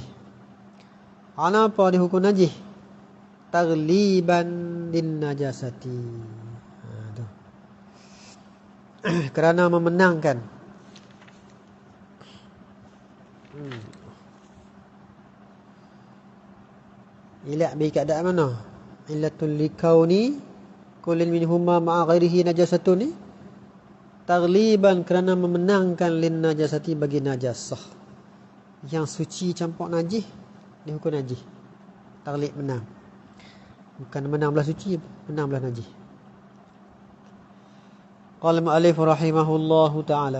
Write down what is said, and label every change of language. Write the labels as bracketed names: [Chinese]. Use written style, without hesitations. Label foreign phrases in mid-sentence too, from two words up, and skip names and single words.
[Malay] Kenapa dihukum najis? [Arabic] تغليبا دين نجاسة. [Malay] Kerana memenangkan. Ilat bagi keadaan mana? [Arabic] علة لكون كل منهما مع غيره نجاسة ni, tagliban, [Malay] kerana memenangkan [Arabic] للنجاسة, [Malay] bagi najasah. Yang suci campur najis, dihukum najis. Taglib, menang. Bukan menang belah suci, menang belah najis. [Arabic] قال المؤلف رحمه الله تعالى.